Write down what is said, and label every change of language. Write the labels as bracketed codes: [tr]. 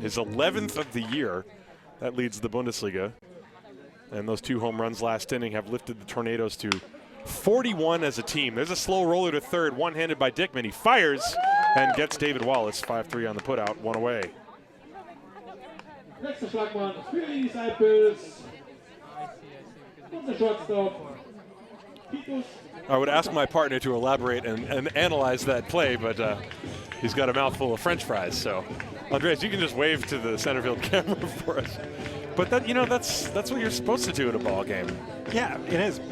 [en] His 11th of the year. That leads the Bundesliga. And those 2 home runs last inning have lifted the Tornadoes to 41 as a team. There's a slow roller to third, one-handed by Dickman. He fires and gets David Wallace, 5-3 on the putout, 1 away. [de] Nächster Schlagmann für die Disciples. Unser Shortstop. Titus. [en] I would ask my partner to elaborate and analyze that play, but he's got a mouthful of French fries. So, Andreas, you can just wave to the center field camera for us. But that, that's what you're supposed to do at a ball game. Yeah, it is.